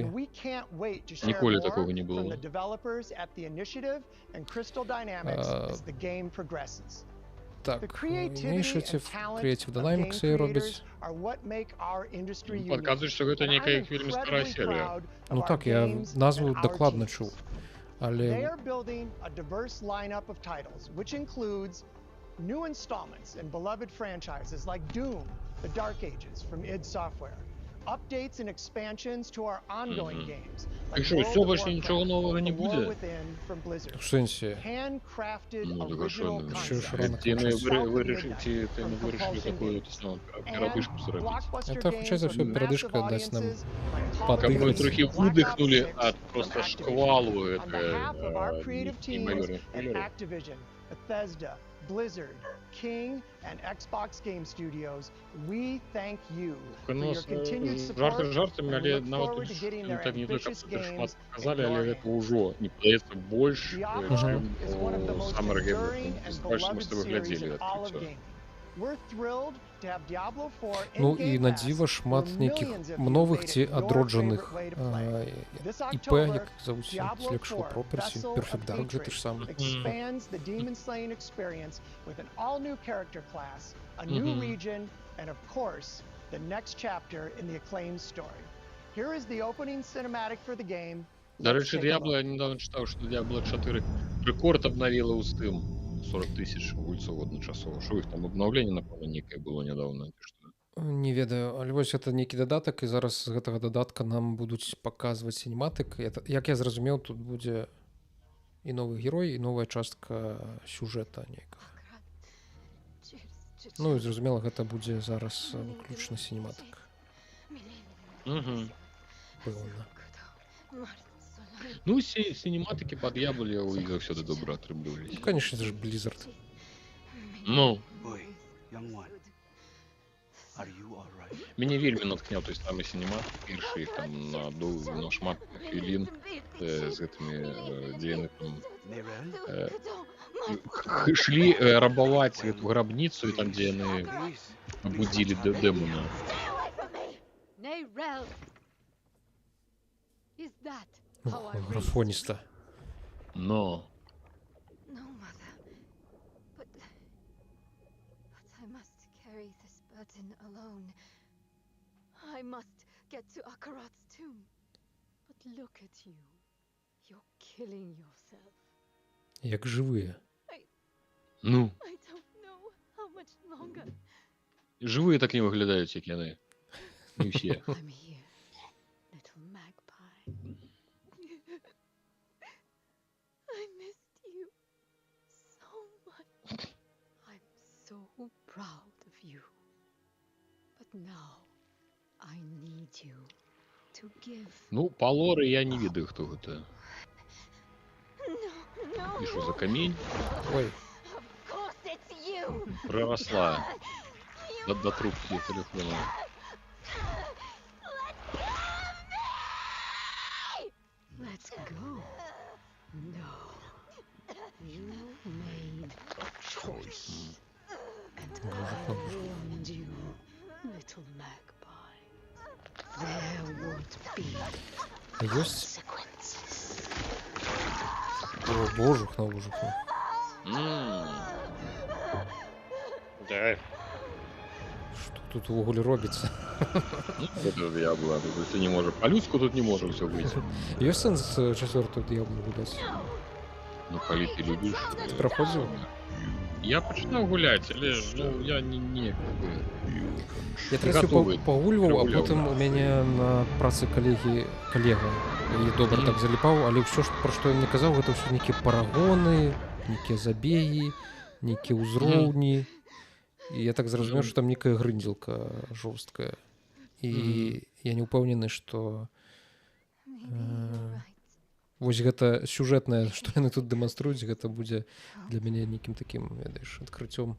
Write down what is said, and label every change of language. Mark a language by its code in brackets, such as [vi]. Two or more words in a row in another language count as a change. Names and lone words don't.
[uk] Ніколи такого не було. Так, Initiative, Creative Dynamics її робить. [be] Падказують, що гэта некая вельмі старая серія. [uk] Ну так, я назву докладно чув. [en] They [uk] Але [en] are building a diverse lineup of titles, which includes new installments in beloved franchises like Doom, The Dark Ages from id Software, updates and expansions to our ongoing games [uk] І [en] like [uk] що, [en] World [uk] всього [en] of [uk] більше нічого [en] Warcraft, [uk] нового не [en] The War [uk] буде? [en] Within from Blizzard, [uk] в сенсі, [en] handcrafted [uk] Ну, так а що, [en] original [uk] Ще ж [en] concepts, [uk] рано ті не кончиться. вирішили, ті не вирішили таку саму передишку зробити. [en] blockbuster [uk] Это, хоча за [en] games [uk] все, [en] with [ru] передышка [en] massive [uk] дасть нам [en] audiences like [ru] подыхать. Как мы [en] Hogwarts, [uk] трохи [en] Black Ops [ru] выдохнули [en] 6 [ru] от [en] from [ru] просто [en] Activision. [ru] шквалу [en] On behalf of our creative teams [ru] неимоверных [en] at [ru] киллеров. [en] Activision, Bethesda, Blizzard, King, and Xbox Game Studios, we thank you for [uk] Ну, [en] your continued support [uk] жарти жартами, [en] and we [be] але [en] look [be] нават [en] forward to getting their [uk] так не то, щоб [en] ambitious [uk] це шмат [en] games [uk] показали, [en] into [be] але [en] our [be] гэта [en] hands. [be] ўжо не падаецца больш, [en] Diablo [be] чым [en] is one of the [be] у [en] most Summer Game. enduring and [uk] Бачиш, ми [en] beloved [uk] з тобою [en] series [be] глядзели [en] in all of [uk] відкриття. [en] gaming. We're thrilled to have Diablo 4 [be] Ну і [en] in-game [be] на [en] pass, [be] дзіва [en] where [be] шмат нейкіх [en] millions of you [be] новых [en] made [be] ці [en] it your [be] адроджаних [en] favorite way to play. This [be] ІП, [en] October, [be] як завуць [en] Diablo [be] з лепшого [en] 4, Property, Vessel Perfect of [be] Dark же те ж [en] Hatred, [be] саме. [en] expands the demon slaying experience with an all-new character class, a new region, and of course, the next chapter in the acclaimed story. Here is the opening cinematic for the game. [uk] До [en] Let's [uk] речі, [en] take a [uk] Diablo, [en] look. [uk] я недавно читав, що Diablo 4 рекорд обновила у Steam. 40 тисяч гульців одночасово. Що їх там обновлення, напевно, ніяке було недавно. Чи що? [be] Не ведаю, але вось гэта нейкі дадатак, і зараз з гэтага дадатка нам будуць паказваць сінематык. Як я зразумеў, тут будзе і новы герой, і новая частка сюжэта нейкага. Ну і зразумела, гэта будзе зараз выключна сінематык. Пэўна. Ну, [ru] синематики по [be] Diablo у іх заўсёды добра атрымліваліся. [ru] Ну, конечно, это же Blizzard. [be] Ну, [en] Boy, young one. Are you all right? [be] мяне вельмі наткняў той самы сінематык, першы там на шмат хвілін з гэтымі, дзе яны там ішлі рабаваць эту грабніцу, і там, дзе яны абудзілі дэмона. [en] Is that [be] Ох, графоніста. Но. [en] No, mother. But I must carry this burden alone. I must get to Akarat's tomb. But look at you. You're killing yourself. [uk] Як живыя. Ну. [en] I don't know how much longer. [be] Жывыя так не выглядаюць, як яны. Не ўсе. [en] I'm here, little magpie. I missed you so much. I'm so proud of you. But now I need you to give. [be] Ну, па лоры я не ведаю, хто гэта. [en] No, [uk] І що за камень? Ой. [en] Of course it's you. [uk] Приросла до трубки телефона. [en] Let's go. No. You made a choice. And I warned you, little magpie. There would be consequences. [be] О, божухнув. [ru] Да. Что тут в уголе робится? Это Diablo. Ты не можешь. По-людську тут не может все быть. Есть сенс четвертую Diablo гулять? [uk] Ну, коли ты любишь. [ru] Ты проходил? [uk] Я починав гуляти, але ну, я не Я трохи погулював, а потім у мене на праці колега і добре так заліпав, але все, про що я мені казав, це все некі парагони, некі забеги, некі узроўні. [be] І я так зразумеў, що там некая грындзілка жорсткая. І я не ўпэўнены, што вось гэта сюжэтнае, што яны тут дэманструюць, гэта будзе для мяне нейкім такім, ведаеш, адкрыццём.